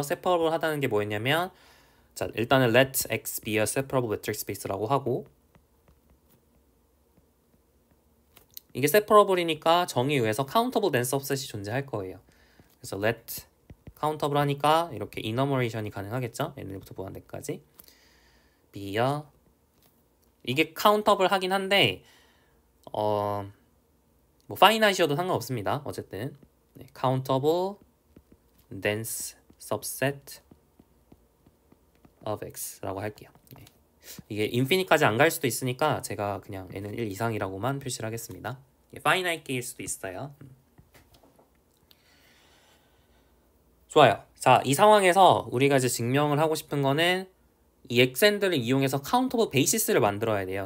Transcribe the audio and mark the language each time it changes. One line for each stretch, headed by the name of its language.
Korean: separable 하다는 게 뭐였냐면 자, 일단은
English: let x be a separable metric space
Korean: 라고 하고 이게 separable이니까 정의에 의해서 countable 된 subset이 존재할 거예요. 그래서 let countable 하니까 이렇게 enumeration이 가능하겠죠. N부터 무한대까지 be a 이게 countable 하긴 한데 뭐 finite이어도 상관없습니다.
English: 어쨌든 네, countable dense subset of x라고
Korean: 할게요. 네. 이게 인피니까지 안 갈 수도 있으니까 제가 그냥 n은 1 이상이라고만 표시를 하겠습니다. finite일 수도 있어요. 좋아요. 자, 이 상황에서 우리가 이제 증명을 하고 싶은 거는 이 xn들을 이용해서 countable basis를 만들어야 돼요.